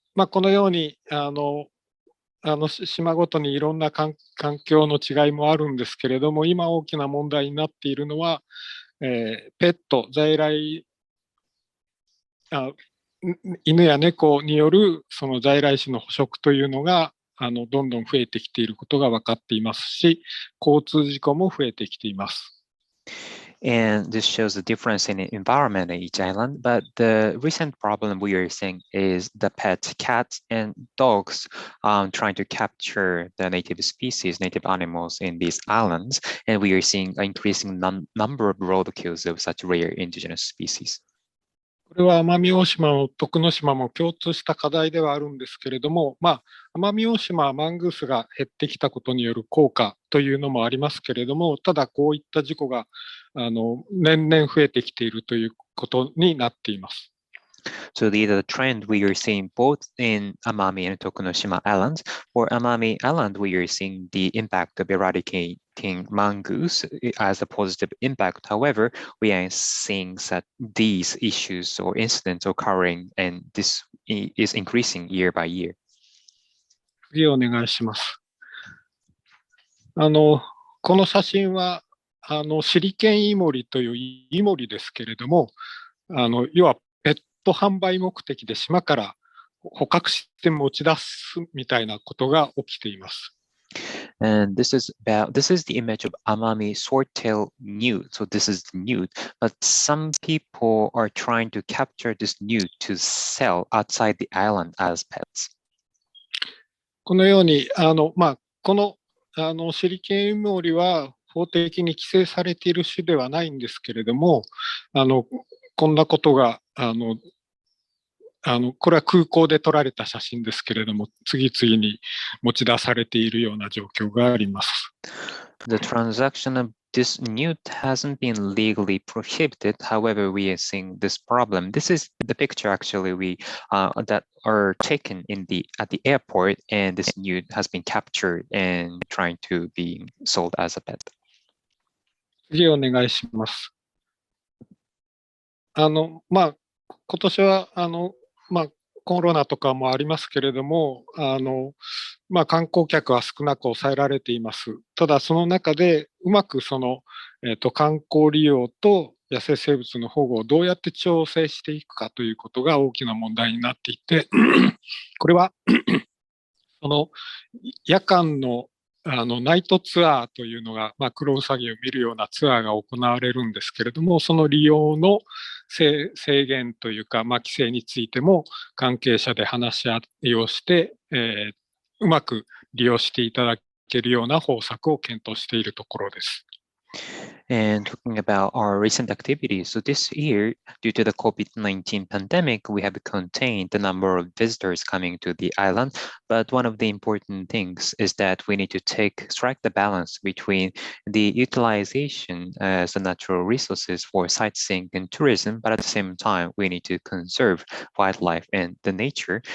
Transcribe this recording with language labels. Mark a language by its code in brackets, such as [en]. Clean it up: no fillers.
[ja] このように島ごとにいろんな環境の違いもあるんですけれども、今大きな問題になっているのは、ペット、在来犬や猫によるその在来種の捕食というのがどんどん増えてきていることが分かっていますし、交通事故も増えてきています。 [en] And this shows the difference in the environment in each island. But the recent problem we are seeing is the pets, cats and dogs trying to capture the native species, native animals in these islands. And we are seeing an increasing number of roadkills of such rare indigenous species. [ja] これは奄美大島も徳之島も共通した課題ではあるんですけれども、奄美大島はマングースが減ってきたことによる効果というのもありますけれども、ただこういった事故が年々増えてきているということになっています。 [en] So the trend we are seeing both in Amami and Tokunoshima Islands. For Amami Island, we are seeing the impact of eradicating mongoose as a positive impact. However, we are seeing that these issues or incidents occurring, and this is increasing year by year. [ja] 次お願いします。この写真はシリケンイモリというイモリですけれども、要はペット販売目的で島から捕獲して持ち出すみたいなことが起きています。 [en] And this is the image of Amami swordtail newt. So this is the newt, but some people are trying to capture this newt to sell outside the island as pets. [ja] このようにこのシリケンイモリは法的に規制されている種ではないんですけれども、こんなことがこれは空港で撮られた写真ですけれども、次々に持ち出されているような状況があります。 [en] The transaction of this nude hasn't been legally prohibited. However, we are seeing this problem. This is the picture actually we that are taken at the airport, and this nude has been captured and trying to be sold as a pet. [ja] 次お願いします。今年はコロナとかもありますけれども、観光客は少なく抑えられています。ただ、その中でうまく観光利用と野生生物の保護をどうやって調整していくかということが大きな問題になっていて、これは夜間のナイトツアーというのが、クロウサギを見るようなツアーが行われるんですけれども、その利用の制限というか、規制についても関係者で話し合いをして、うまく利用していただけるような方策を検討しているところです。 [en] And talking about our recent activities, so this year, due to the COVID-19 pandemic, we have contained the number of visitors coming to the island. But one of the important things is that we need to strike the balance between the utilization as the natural resources for sightseeing and tourism, but at the same time, we need to conserve wildlife and the nature.